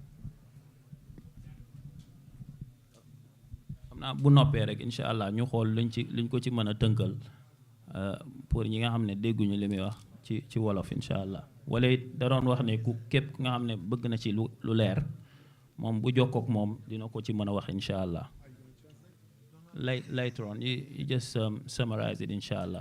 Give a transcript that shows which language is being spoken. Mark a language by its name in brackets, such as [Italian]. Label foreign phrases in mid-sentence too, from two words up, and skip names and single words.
[Wolof] xam naa bu noppee rek [Arabic] incha allah [Wolof] ñu xool luñ ko ci mën a tënkal pour ñi nga xam ne dégguñu li muy wax ci wolof [Arabic] incha allah [Wolof] wala it da doon wax ne ku képp nga xam ne bëgg na ci lu leer moom bu jokkook moom dina ko ci mën a wax [Arabic] incha allah. [English] Later on you just summarize it [Arabic] incha allah.